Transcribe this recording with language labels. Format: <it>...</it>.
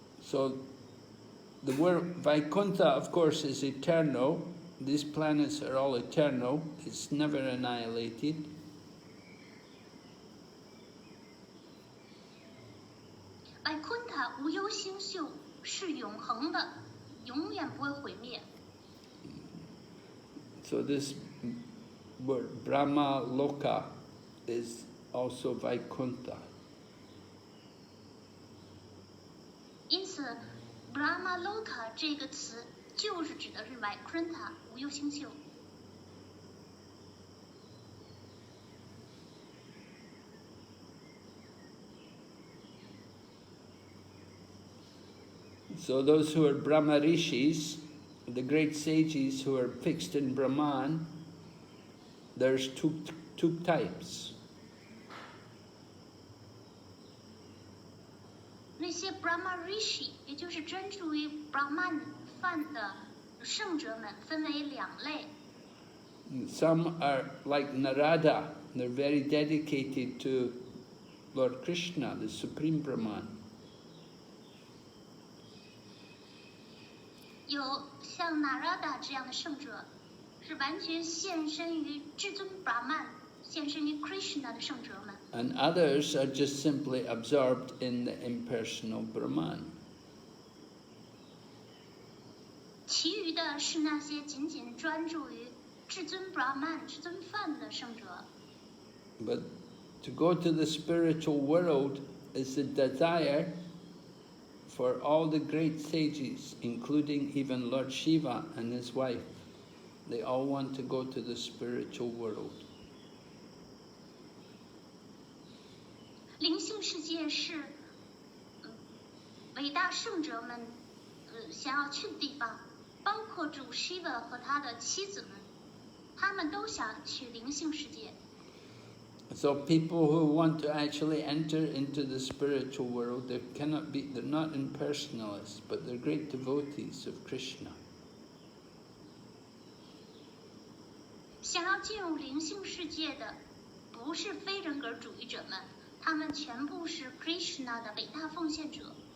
<en>So the word Vaikuntha, of course, is eternal. These planets are all eternal. It's never annihilated.</en> <zh>Vaikuntha 无忧星宿是永恒的，永远不会毁灭。</zh> <en>So this word Brahma Loka is also Vaikuntha.</en> <zh>因此 ，Brahmaloka 这个词就是指的是 Vaikuntha 无忧星宿。</zh> <en>So those who are Brahma Rishis, the great sages who are fixed in Brahman, there's two types.</en> <zh>那些 Brahma Rishi， 也就是专注于 Brahman 梵的圣者们，分为2类。</zh> <en>Some are like Narada, they're very dedicated to Lord Krishna, the Supreme Brahman.</en> <zh>有像 Narada 这样的圣者，是完全献身于至尊 Brahman， 献身于 Krishna 的圣者们。</zh> <en>And others are just simply absorbed in the impersonal Brahman.</en> <zh>其余的是那些仅仅专注于至尊 Brahman、至尊梵的圣者。</zh> <en>But to go to the spiritual world is the desire for all the great sages, including even Lord Shiva and his wife. They all want to go to the spiritual world.</en> <zh>灵性世界是伟大圣者们想要去的地方，包括主 Shiva 和他的妻子们，他们都想去灵性世界。</zh> <en>So people who want to actually enter into the spiritual world, they're not impersonalists, but they're great devotees of Krishna.</en> <zh>想要进入灵性世界的，不是非人格主义者们，他们全部是 Krishna 的伟大奉献者。</zh>